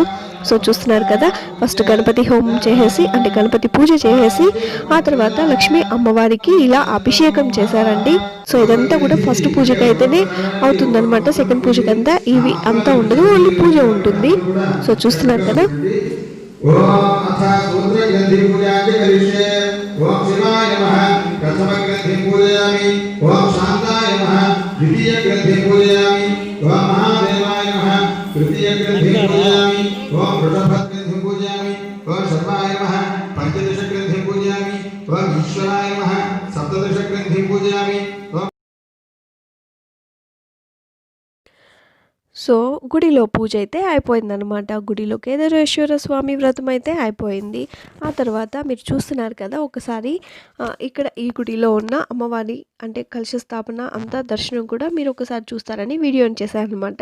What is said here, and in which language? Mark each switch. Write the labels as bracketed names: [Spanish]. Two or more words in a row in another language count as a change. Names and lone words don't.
[Telugu] సో చూస్తున్నారు కదా, ఫస్ట్ గణపతి హోమం చేసేసి అంటే గణపతి పూజ చేసేసి ఆ తర్వాత లక్ష్మీ అమ్మవారికి ఇలా అభిషేకం చేశారండి. సో ఇదంతా కూడా ఫస్ట్ పూజకి అయితేనే అవుతుందన్నమాట. సెకండ్ పూజకి అంతా ఇవి అంతా ఉండదు, ఓన్లీ పూజ ఉంటుంది. సో చూస్తున్నారు కదా, [Sanskrit] सूत्रग्रन्थि पूजां च करिष्ये ओम शिवाय नमः प्रथमग्रन्थि पूजयामि ओम शान्ताय नमः द्वितीयग्रन्थि पूजयामि ओम महादेवाय नमः तृतीयग्रन्थि पूजयामि ओम वृषभग्रन्थि पूजयामि ओम शर्वाय नमः पंचदशग्रन्थि पूजयामि ओम ईश्वराय नमः सप्तदशग्रन्थि पूजयामि। [Telugu] సో గుడిలో పూజ అయితే అయిపోయిందనమాట. గుడిలో కేదారేశ్వర స్వామి వ్రతం అయితే అయిపోయింది. ఆ తర్వాత మీరు చూస్తున్నారు కదా, ఒకసారి ఇక్కడ ఈ గుడిలో ఉన్న అమ్మవారి అంటే కలశ స్థాపన అంతా దర్శనం కూడా మీరు ఒకసారి చూస్తారని వీడియోని చేశానమాట.